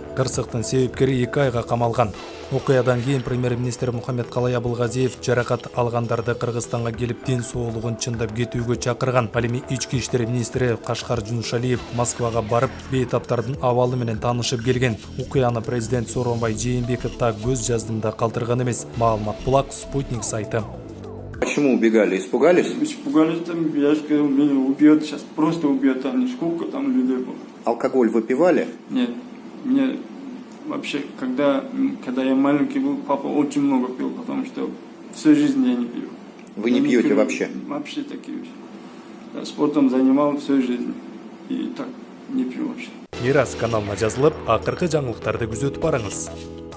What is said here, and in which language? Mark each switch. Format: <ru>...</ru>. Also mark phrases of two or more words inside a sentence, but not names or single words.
<ky>Кырсыктын себепкери 2 айга камалган. Окуядан кийин премьер-министр Мухаммед-Калай Абылгазиев жаракат алгандарды Кыргызстанга келип ден соолугун чындап кетүүгө чакырган. Ал эми ички иштер министри Кашкар Жунушалиев Москвага барып, бейтаптардын абалы менен таанышып келген. Окуяны президент Сооронбай Жээнбеков да көз жаздымда калтырган эмес. Маалымат Булак, Спутник сайты.</ky> <ru>Почему убегали? Испугались? Испугались, там, я же говорил, меня убьет, сейчас просто убьет, там, сколько там людей было. Алкоголь выпивали? Нет, мне вообще, когда я маленький был, папа очень много пил, потому что всю жизнь я не пью. Вы не пьете вообще? Вообще такие вещи. Я спортом занимал всю жизнь и так не пью вообще.</ru> <ky>Мирас каналына жазылып, акыркы жаңылыктарды күзөтүп барыңыз.</ky>